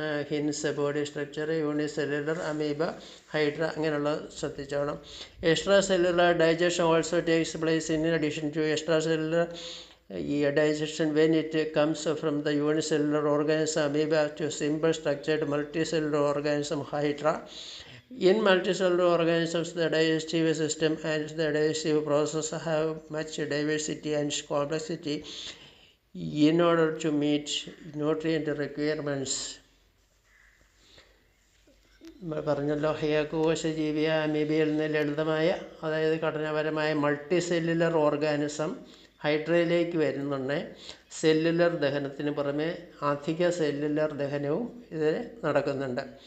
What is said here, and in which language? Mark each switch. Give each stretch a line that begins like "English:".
Malayalam: Hints body structure, unicellular, amoeba, hydra അങ്ങനെയുള്ള ശ്രദ്ധിച്ചോണം.
English: Extra cellular digestion also takes place in addition to extra cellular digestion when it comes from the unicellular organism amoeba to simple structured multicellular organism hydra. In multicellular organisms, the digestive system and the digestive process have much diversity and complexity in order to meet nutrient requirements.
Malayalam: പറഞ്ഞല്ലോ, ഏകകോശജീവിയ അമീബയിൽ നിന്ന് ലളിതമായ, അതായത് ഘടനാപരമായ multi cellular organism ഹൈഡ്രയിലേക്ക് വരുന്നുണ്ട്. Cellular ദഹനത്തിന് പുറമെ അധിക cellular ദഹനവും ഇതിൽ നടക്കുന്നുണ്ട്.